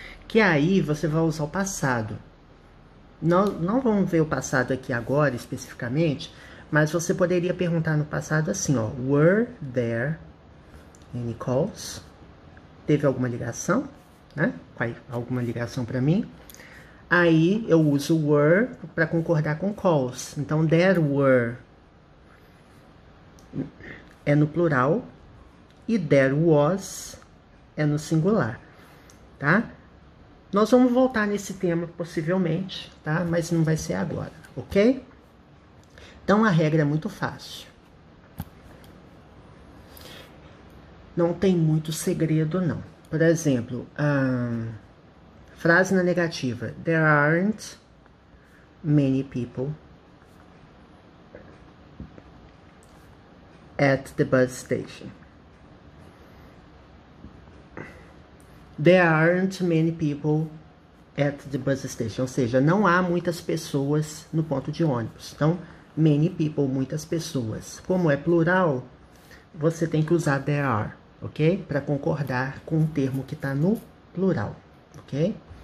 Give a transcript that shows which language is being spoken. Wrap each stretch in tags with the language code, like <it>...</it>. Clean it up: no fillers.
<pt>Que aí você vai usar o passado. Não vamos ver o passado aqui agora, especificamente, mas você poderia perguntar no passado assim, ó.</pt> <en>Were there any calls?</en> <pt>Teve alguma ligação, né? Alguma ligação para mim? Aí eu uso were para concordar com calls. Então,</pt> <en>there were</en> <pt>é no plural e</pt> <en>there was</en> <pt>é no singular, tá? Nós vamos voltar nesse tema possivelmente, tá? Mas não vai ser agora, ok? Então a regra é muito fácil. Não tem muito segredo, não. Por exemplo, frase na negativa.</pt> <en>There aren't many people at the bus station. There aren't many people at the bus station.</en> <pt>Ou seja, não há muitas pessoas no ponto de ônibus. Então,</pt> <en>many people,</en> <pt>muitas pessoas. Como é plural, você tem que usar</pt> <en>there are,</en> <pt>ok? Para concordar com o termo que está no plural, ok?</pt>